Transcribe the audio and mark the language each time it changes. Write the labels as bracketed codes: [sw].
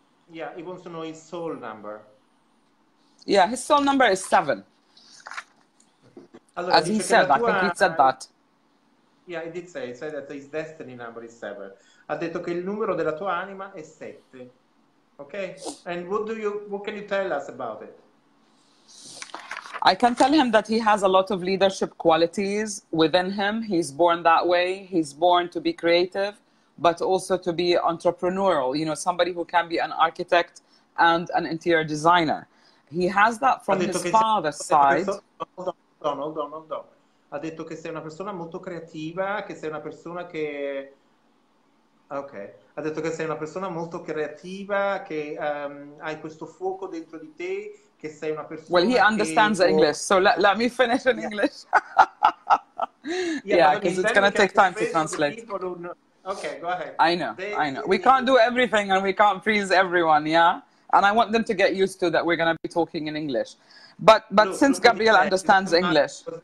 [en] Yeah, he wants to know his soul number. Yeah, his soul number is 7. [it] Allora, [en] as he said, I think he said that. Yeah, he did say, he said that his destiny number is 7. [it] Ha detto che il numero della tua anima è 7. [en] Okay? And what can you tell us about it? I can tell him that he has a lot of leadership qualities within him. He's born that way. He's born to be creative, but also to be entrepreneurial. You know, somebody who can be an architect and an interior designer. He has that from his father's side. Hold on. [it] Ha detto che sei una persona molto creativa, che sei una persona che... Ok. Ha detto che sei una persona molto creativa, che hai questo fuoco dentro di te, che sei una persona [en] Well, he understands English, so let me finish in English. Yeah, because it's going to take time to translate. Okay, go ahead. I know. We can't do everything and we can't please everyone, yeah? And I want them to get used to that we're going to be talking in English. But since Gabriel understands English...